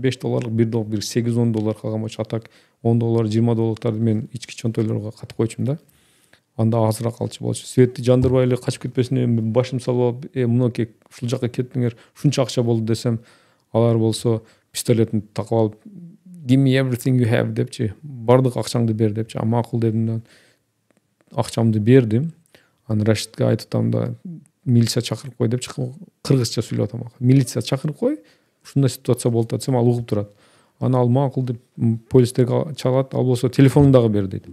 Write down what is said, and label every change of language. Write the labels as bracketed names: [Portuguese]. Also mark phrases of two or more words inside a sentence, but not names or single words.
[Kyrgyz] $5, $1, $8-10 калган болчу. Атак $10, $20 мен ички чөнтөйлөргө катып койчумун да. Анда азыраак калчу болчу. Светти жандырбай эле качып кетпесин деп башым салып, мынакей ушул жака кеттиңер, ушунча акча болду десем, алар болсо пистолетин такып алып, [English] give me everything you have [Kyrgyz] депчи, бардык акчаңды бер депчи. Макул дедим да, акчамды бердим. Анан Рашидке айтып атам да, милиция чакырып кой депчи, кыргызча сүйлөп атам. Милиция чакырып кой, ушундай ситуация болду десем, ал угуп турат. Аны ал макул деп полистерге чалат, ал болсо телефонуңдагы бер дейт.